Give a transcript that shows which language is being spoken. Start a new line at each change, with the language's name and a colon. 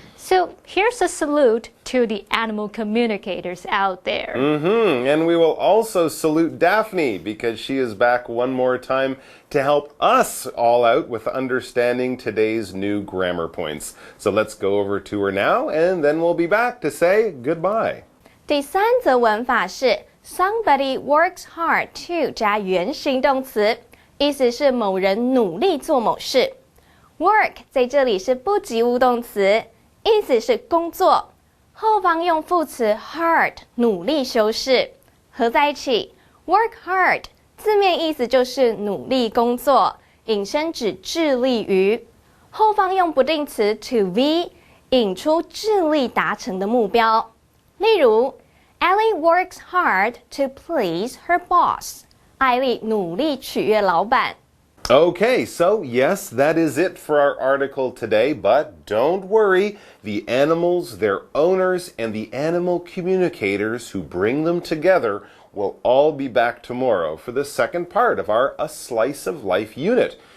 English: So here's a salute to the animal communicators out there. And we will also salute Daphne because she is back one more time to help us all out with understanding today's new grammar points. So let's go over to her now and then we'll be back to say goodbye.
Chinese: 第三则文法是 Somebody works hard to 加原形动词，意思是某人努力做某事。 Work 在这里是不及物动词。意思是工作，后方用副词 hard 努力修饰，合在一起 work hard 字面意思就是努力工作，引申指致力于，后方用不定词 to be 引出致力达成的目标。
English: 例如 Ellie works hard to please her boss.
Chinese: 艾莉努力取悦老板。
English: Okay, so yes, that is it for our article today, but don't worry. The animals, their owners, and the animal communicators who bring them together will all be back tomorrow for the second part of our A Slice of Life unit.